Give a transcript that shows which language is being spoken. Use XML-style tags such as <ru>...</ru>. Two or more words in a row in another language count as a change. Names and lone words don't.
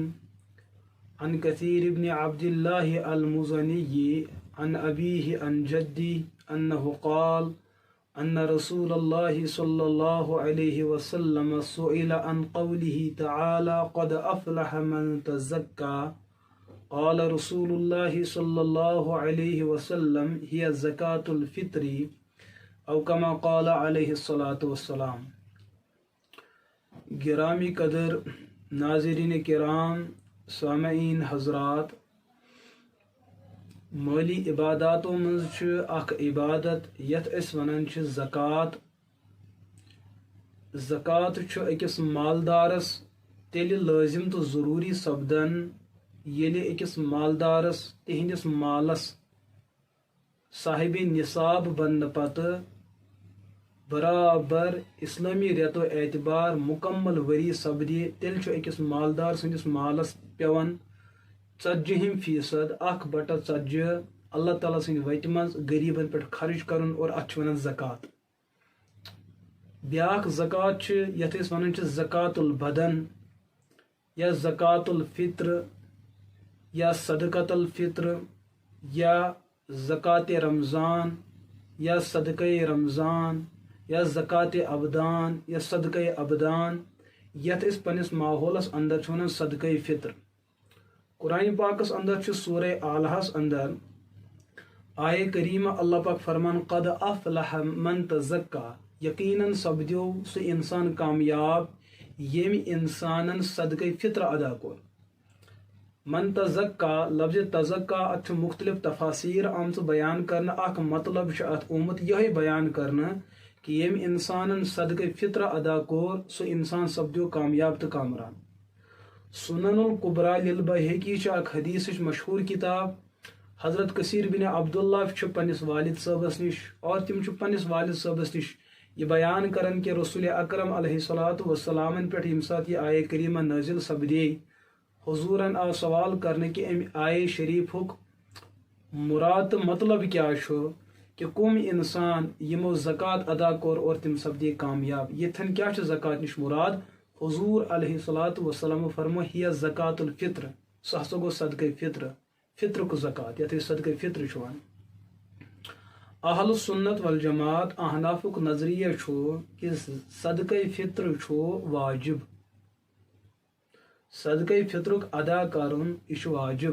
<ar>عن كثير بن عبد الله المزني عن أبيه عن جدي أنه قال أن رسول الله صلى الله عليه وسلم سئل عن قوله تعالى قد أفلح من تزكى قال رسول الله صلى الله عليه وسلم هي زكاة الفطر او کما قال علیہ الصلاۃ والسلام.</ar> <ks>گرامی قدر ناظرین کرام، سامعین حضرات، مالی عباداتوں مز اخ عبادت یت اس ونان زکات. زکات اکس مالدارس تیل لازم تو ضروری سپدان یل اکس مالدارس تہندس مالس صاحب نصاب بن پتہ برابر اسلامی ریتو اعتبار مکمل وری سپدی تیل اکس مالدار سندس مالس پیوان 40% 1/40</ks> <ar>اللہ تعالیٰ</ar> <ks>سند وتہ مز غریبن پہ خرچ کرن اور ات ونان زکات. بیاکھ زکات یتھ اس ونان</ks> <ar>زکات البدن</ar> <ks>یا</ks> <ar>زکات الفطر</ar> <ks>یا</ks> <ar>صدقۃ الفطر</ar> <ks>یا زکات رمضان یا صدقہ رمضان یا زکات ابدان یا صدقہ ابدان یتھ اس پنس ماحولس اندر ونان صدقہ فطر. قرآن پاکس اندر سورہ اعلیٰ اندر آئے کریمہ اللہ پاک فرمان</ks> <ar>قد افلح من تزکا،</ar> <ks>یقیناً سپدیو سہ انسان کامیاب یم انسانن صدقہ فطر ادا کور.</ks> <ar>من تزکا</ar> <ks>لفظ تزکا ات مختلف تفاصیر آمت بیان کرنا. اخ مطلب ات آمت یہ بیان کرنا کہ یم انسان صدقہ فطر ادا کور سو انسان سپدیو کامیاب تو کامران. سنن القبرا للبیہقی اخ حدیث مشہور کتاب. حضرت کثیر بن عبداللہ پنس والد صاحبس نش اور تم پنس والد صاحبس نش یہ بیان کرن کہ رسول اکرم</ks> <ar>علیہ الصلوۃ والسلام</ar> <ks>پہ یم سات یہ آئے کریمہ نازل سپدے حضورن آو سوال کرنے کہ ام آئے شریفک مراد مطلب کیا کہ کم انسان یمو زکات ادا کور اور تم سپدے کامیاب. یتھن کیا زکات نش مراد؟ حضور</ks> <ar>علیہ الصلوۃ والسلام</ar> <ks>فرمو</ks> <ar>ہی زکات الفطر،</ar> <ks>سہ ہسا گو صدقہ فطر، فطر کو زکات یتھ صدقہ فطر ون.</ks> <ar>اہل سنت والجماعت</ar> <ks>احنافک نظریہ کہ صدقہ فطر واجب. صدقہ فطرک ادا کرن یہ واجب.</ks>